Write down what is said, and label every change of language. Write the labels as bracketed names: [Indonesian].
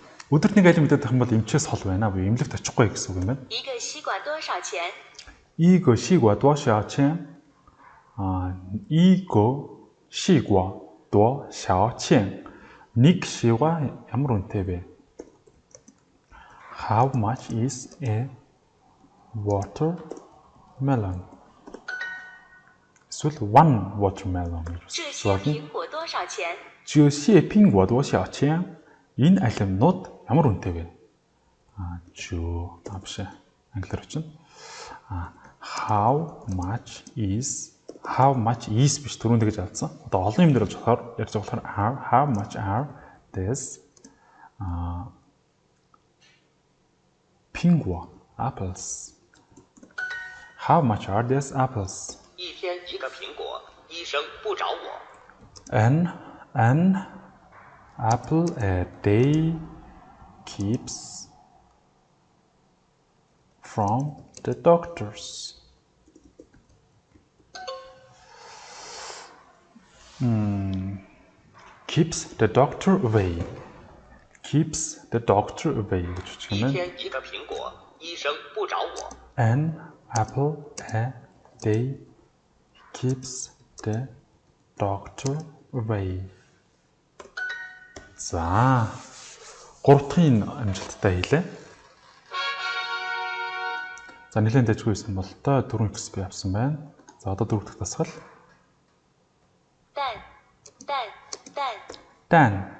[Mongolian] өдөрт 1 алим идэх юм бол эмчээс хол байна буюу эмнэлэгт очихгүй гэсэн үг юм байна. [Chinese] 1个西瓜多少钱？ 1个西瓜多少钱?1个西瓜多少钱? [Mongolian] 1 [Chinese] 西瓜 [Mongolian] ямар үнэтэй вэ? [English] How much is a watermelon? [Mongolian] эсвэл [English] 1 watermelon. [Chinese] 这些苹果多少钱？这些苹果多少钱? [Mongolian] Энэ алимнууд ямар үнэтэй вэ? биш англиар чинь. [English] How much [Mongolian] is биш түрүүнд гэж алдсан. Одоо олон юм дээр болж болохоор ярьж байгаа болохоор [English] how much are this [Chinese] 苹果 [English] apples? How much are these apples? [Chinese] 一天一个苹果，医生不找我。 [English] An apple a day keeps from the doctors. Keeps the doctor away. Keeps the doctor away. [Chinese] 一天一个苹果，医生不找我。 [English] An apple a day keeps the doctor away. [Mongolian] За 3 дахин амжилттай хийлээ. За нэлээд дэжгүй байсан бол та 4 XP авсан байна. За одоо 4 дахь дасгал. [Chinese] 蛋蛋蛋 Dan.